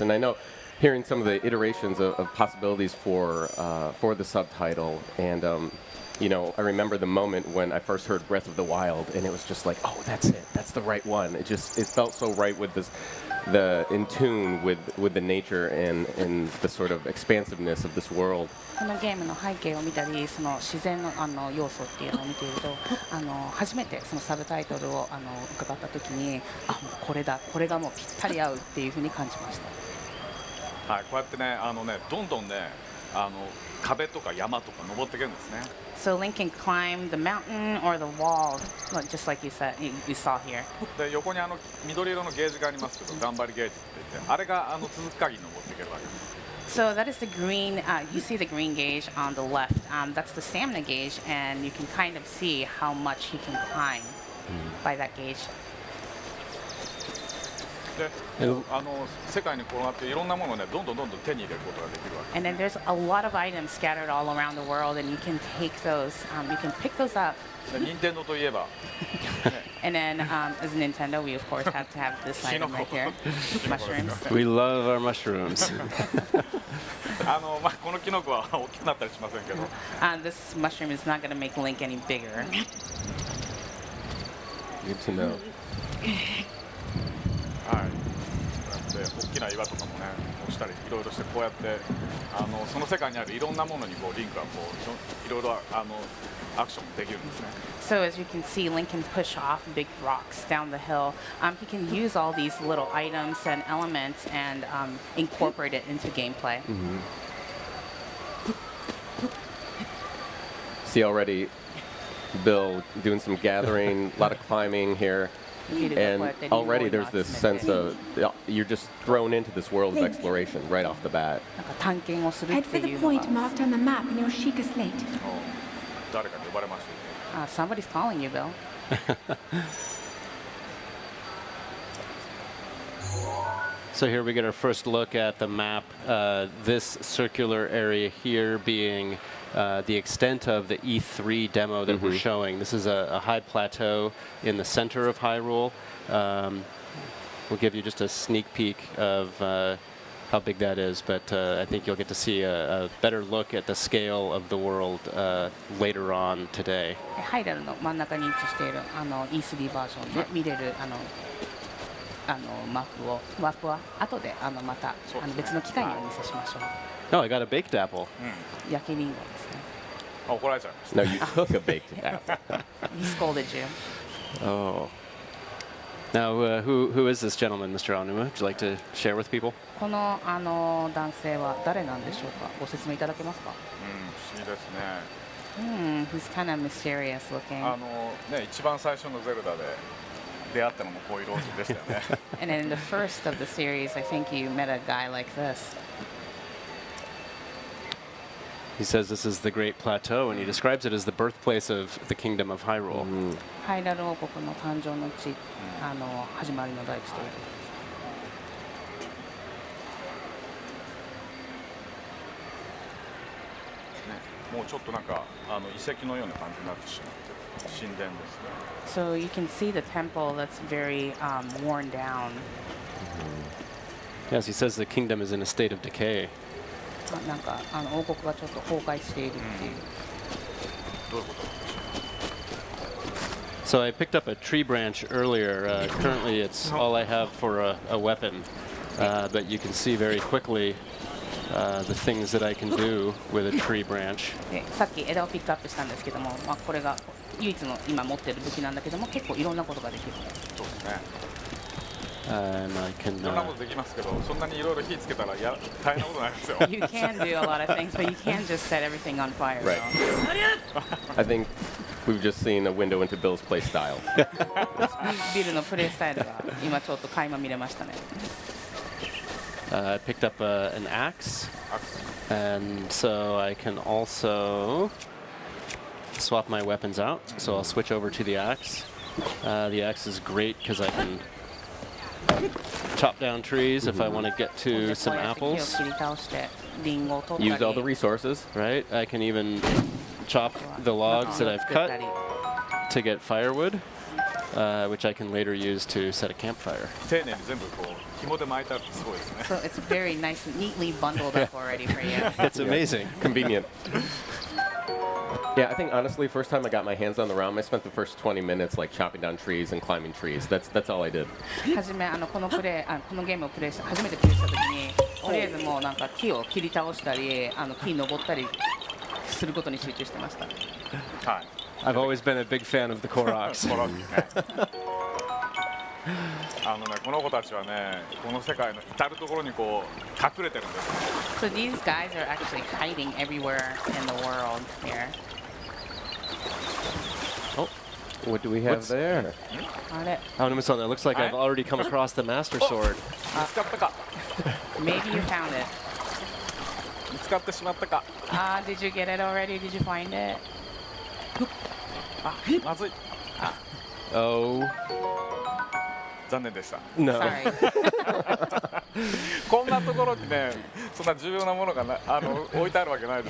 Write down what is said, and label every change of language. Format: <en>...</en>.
<en>And I know, hearing some of the iterations of possibilities for the subtitle, and you know, I remember the moment when I first heard Breath of the Wild, and it was just like, oh, that's it, that's the right one. It felt so right with this, in tune with the nature and the sort of expansiveness of this world.</en> <ja>このゲームの背景を見たり、その自然の要素っていうのを見ていると、初めてそのサブタイトルを伺った時に、あ、もうこれだ、これがもうぴったり合うっていうふうに感じました。はい、こうやってね、どんどんね、壁とか山とか登っていけるんですね。</ja> <en>So Link can climb the mountain or the wall, just like you said, you saw here.</en> <ja>で、横に緑色のゲージがありますけど、頑張りゲージって言って、あれが続く限り登っていけるわけです。</ja> <en>So that is the green, you see the green gauge on the left. That's the stamina gauge, and you can kind of see how much he can climb by that gauge.</en> <ja>で、世界に転がっていろんなものをね、どんどん手に入れることができるわけ。</ja> <en>And then there's a lot of items scattered all around the world, and you can take those, you can pick those up.</en> <ja>で、任天堂といえば、</ja> <en>And then, as Nintendo, we of course have to have this item right here, mushrooms. We love our mushrooms.</en> <ja>まあこのキノコは大きくなったりしませんけど、</ja> <en>This mushroom is not going to make Link any bigger. Good to know.</en> <ja>はい。こうやって大きな岩とかもね、落ちたりいろいろしてこうやってその世界にあるいろんなものにこうリンクがこういろいろアクションできるんですね。</ja> <en>So as you can see, Link can push off big rocks down the hill. He can use all these little items and elements and incorporate it into gameplay. See already, Bill doing some gathering, a lot of climbing here. And already there's this sense of you're just thrown into this world of exploration right off the bat. Head for the point marked on the map in your Sheikah slate.</en> <ja>誰かに呼ばれました。</ja> <en>Somebody's calling you, Bill. So here we get our first look at the map. This circular area here being the extent of the E3 demo that we're showing. This is a high plateau in the center of Hyrule. We'll give you just a sneak peek of how big that is, but I think you'll get to see a better look at the scale of the world later on today.</en> <ja>ハイラルの真ん中に位置しているE3 バージョンで見れるマップは後でまた別の機会にお見せしましょう。</ja> <en>Oh, I got a baked apple.</en> <ja>焼きリンゴですね。あ、怒られちゃいました。</ja> <en>No, you took a baked apple. He scolded you. Oh. Now, who is this gentleman, Mr. Aonuma? Would you like to share with people?</en> <ja>この男性は誰なんでしょうか。ご説明いただけますか。不思議ですね。</ja> <en>He's kind of mysterious looking.</en> <ja>ね、一番最初のゼルダで出会ったのもこういう老人でしたよね。</ja> <en>And in the first of the series, I think you met a guy like this. He says this is the Great Plateau, and he describes it as the birthplace of the kingdom of Hyrule.</en> <ja>ハイラル王国の誕生の地、始まりの大地という。もうちょっとなんか遺跡のような感じになってしまってる神殿ですね。</ja> <en>So you can see the temple that's very worn down. Yes, he says the kingdom is in a state of decay.</en> <ja>なんか王国がちょっと崩壊しているっていう。どういうこと？</ja> <en>So I picked up a tree branch earlier. Currently, it's all I have for a weapon, but you can see very quickly the things that I can do with a tree branch.</en> <ja>でさっき枝をピックアップしたんですけども、これが唯一の今持ってる武器なんだけども、結構いろんなことができる。そうですね。</ja> <en>And I</en> <ja>い</ja> <en>can</en> <ja>ろんなことできますけど、そんなにいろいろ火つけたら大変なことになりますよ。</ja> <en>You can do a lot of things, but you can't just set everything on fire. Right. I think we've just seen a window into Bill's play style.</en> <ja>ビルのプレイスタイルが今ちょっと垣間見れましたね。</ja> <en>I picked up an axe, and so I can also swap my weapons out. So I'll switch over to the axe. The axe is great because I can chop down trees if I want to get to some</en> <ja>こうやって木を</ja> <en>apples,</en> <ja>切り倒してリンゴを取った</ja> <en>Use all the</en> <ja>り。</ja> <en>resources. right? I can even chop the logs that I've cut to get firewood, which I can later use to set a campfire.</en> <ja>丁寧に全部こう紐で巻いてあるってすごいですね。</ja> <en>So it's very nice, neatly bundled up already for you. It's amazing. Convenient. Yeah, I think honestly, first time I got my hands on the realm, I spent the first 20 minutes like chopping down trees and climbing trees. That's all I did.</en> <ja>はじめこのゲームを初めてプレイした時に、とりあえずもうなんか木を切り倒したり、木に登ったりすることに集中してました。はい。</ja> <en>I've always been a big fan of the Koroks.</en> <ja>この子たちはね、この世界の至る所にこう隠れてるんです。</ja> <en>So these guys are actually hiding everywhere in the world here. Oh, what do we have What's- there?</en> <ja>あれ、</ja> <en>Aonuma-san, it looks like I've already come across the Master Sword.</en> <ja>見つかったか。</ja> <en>maybe you found it.</en> <ja>見つかってしまったか。</ja> <en>Did you get it already? Did you find it?</en> <ja>あ、まずい。</ja> <en>Oh,</en> <ja>残念でした。</ja> <en>no. Sorry.</en> <ja>こんなところにね、そんな重要なものが置いてあるわけないで</ja>